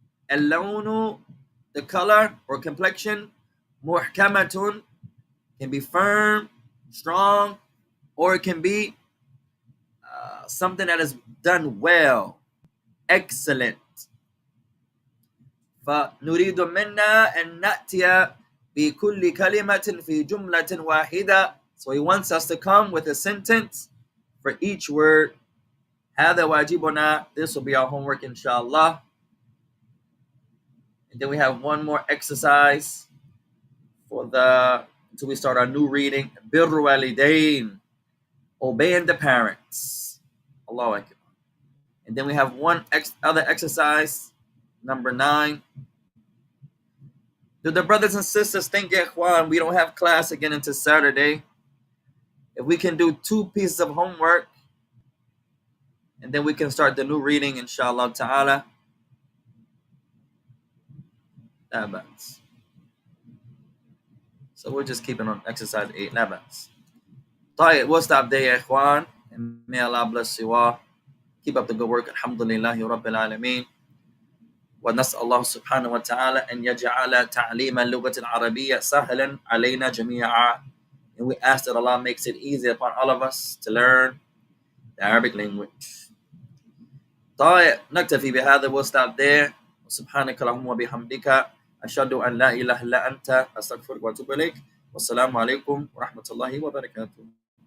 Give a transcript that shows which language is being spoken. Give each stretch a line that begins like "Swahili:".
English: اللون, the color or complexion. محكمة, can be firm, strong, or it can be something that is done well, excellent.
Arabic: فنريد منا أن نأتي بكل كلمة في جملة واحدة.
English: So he wants us to come with a sentence for each word.
Arabic: هذا واجبنا.
English: This will be our homework inshallah. And then we have one more exercise until we start our new reading.
Arabic: بِرُّ الْوَالِدَيْنِ,
English: obeying the parents. Allahu Akbar. And then we have one other exercise, number 9. Do the brothers and sisters think, Ikhwan, we don't have class again until Saturday? If we can do 2 pieces of homework, and then we can start the new reading, inshallah ta'ala. So we're just keeping on exercise 8. طيب, we'll stop there, Ikhwan. And may Allah bless you all. Keep up the good work. Alhamdulillahi Rabbil Alameen.
Arabic: ونسأل الله سبحانه وتعالى أن يجعل تعليم اللغة العربية سهلا علينا جميعا.
English: And we ask that Allah makes it easy upon all of us to learn the Arabic language.
Arabic: طيب, نكتفي بهذا.
English: We'll stop there.
Arabic: سبحانك اللهم وبحمدك أشهد أن لا إله إلا أنت أستغفرك وأتوب إليك. والسلام عليكم ورحمة الله وبركاته.